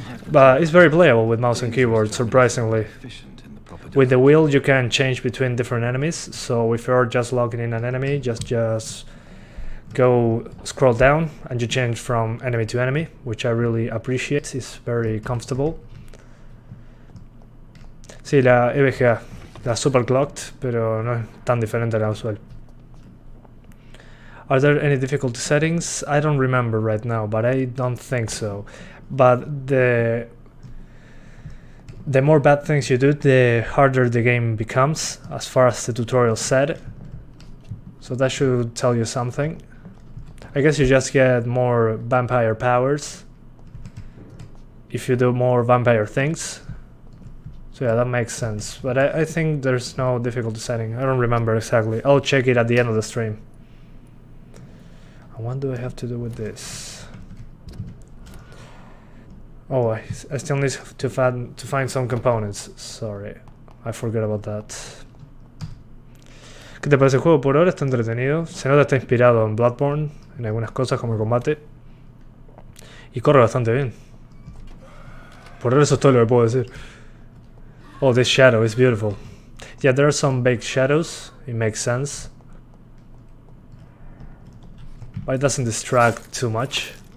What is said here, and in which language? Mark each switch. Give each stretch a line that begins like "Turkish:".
English: But it's very playable with mouse and keyboard, surprisingly. With the wheel you can change between different enemies, so if you're just logging in an enemy, just go scroll down and you change from enemy to enemy, which I really appreciate. It's very comfortable.
Spanish: Sí, la EVGA, la super clocked, pero no es tan diferente a la usual.
English: Are there any difficulty settings? I don't remember right now, but I don't think so. But the more bad things you do, the harder the game becomes, as far as the tutorial said. So that should tell you something. I guess you just get more vampire powers if you do more vampire things. So yeah, that makes sense. But I think there's no difficulty setting. I don't remember exactly. I'll check it at the end of the stream. And what do I have to do with this? Oh, I still need to find some components. Sorry, I forgot about that.
Spanish: ¿Qué te parece el juego? Por ahora está entretenido. Se nota que está inspirado en Bloodborne, en algunas cosas como el combate. Y corre bastante bien. Por ahora eso es todo lo que puedo decir.
English: Oh, this shadow is beautiful. Yeah, there are some baked shadows. It makes sense. But it doesn't distract too much.